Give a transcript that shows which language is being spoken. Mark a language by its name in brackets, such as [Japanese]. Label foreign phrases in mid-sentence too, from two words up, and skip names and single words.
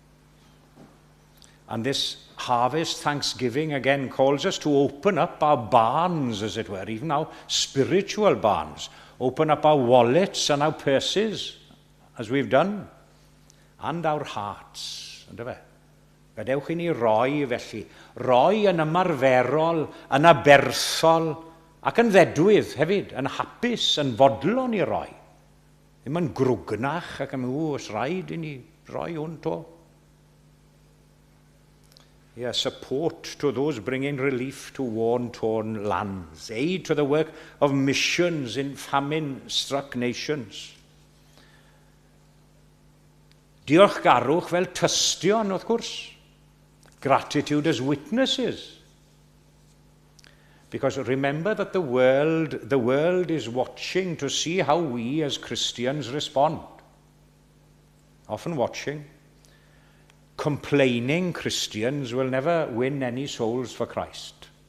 [English] And this harvest thanksgiving again calls us to open up our barns, as it were, even our spiritual barns. Open up our wallets and our purses, as we've done, and our hearts. [Welsh] Gadewch I ni roi felly. Roi yn ymarferol, yn aberthol, ac yn ddedwydd hefyd, yn hapus, yn fodlon I roi. Ddim yn grwgnach ac yn os rhaid I ni roi hwn to. [English] Support to those bringing relief to war-torn lands, aid to the work of missions in famine-struck nations. [Welsh] Diolchgarwch fel tystion, wrth gwrs. [English] Gratitude as witnesses. Because remember that the world is watching to see how we as Christians respond. Often watching. Complaining Christians will never win any souls for Christ.